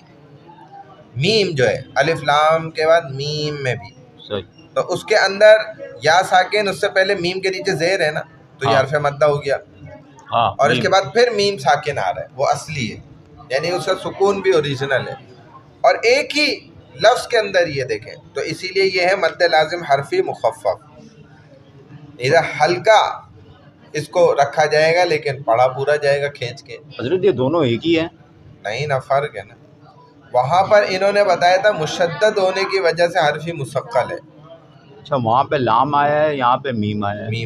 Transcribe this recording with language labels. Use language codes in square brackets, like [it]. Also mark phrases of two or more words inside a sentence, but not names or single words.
[ur] میم جو ہے الف لام کے بعد میم میں بھی, تو اس کے اندر یا ساکن اس سے پہلے میم کے نیچے زیر ہے نا, تو یہ حرف مدہ ہو گیا. اور اس کے بعد پھر میم ساکن آ رہا ہے, وہ اصلی ہے, یعنی اس کا سکون بھی اوریجنل ہے, اور ایک ہی لفظ کے اندر یہ دیکھیں. تو اسی لیے یہ ہے مد لازم حرفی مخفف. ادھر ہلکا اس کو رکھا جائے گا لیکن پڑھا پورا جائے گا کھینچ کے. حضرت یہ دونوں ایک ہی ہیں؟ نہیں نا, فرق ہے نا. وہاں پر انہوں نے بتایا تھا مشدد ہونے کی وجہ سے حرفی مثقل ہے. اچھا, وہاں پہ لام آیا ہے, یہاں پہ میم آیا ہے.